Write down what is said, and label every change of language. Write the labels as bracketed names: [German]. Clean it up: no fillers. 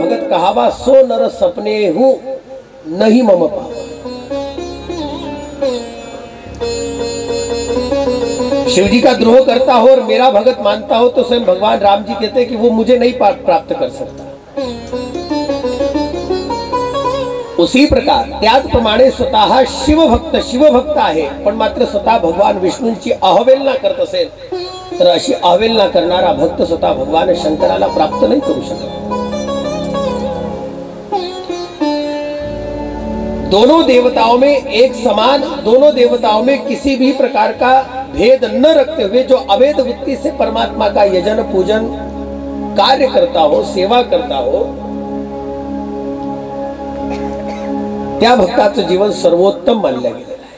[Hindi] पावा, सो नर सपने हूं नहीं मम पावा। शिव जी का द्रोह करता हो और मेरा भगत मानता हो तो स्वयं भगवान राम जी कहते हैं कि वो मुझे नहीं प्राप्त कर सकता। उसी प्रकार [Marathi] त्याचप्रमाणे स्वतः शिवभक्त आहे, पण मात्र स्वतः भगवान विष्णूंची अवहेलना करत असेल तर अशी अवहेलना करणारा भक्त स्वतः भगवान शंकराला प्राप्त नाही करू शकत। [Hindi] दोनों देवताओं में एक समान, दोनों देवताओं में किसी भी प्रकार का भेद न रखते हुए जो अवैध वृत्ति से परमात्मा का यजन पूजन कार्य करता हो, सेवा करता हो, [Marathi] त्या भक्ताचं जीवन सर्वोत्तम मानलं गेलेलं आहे।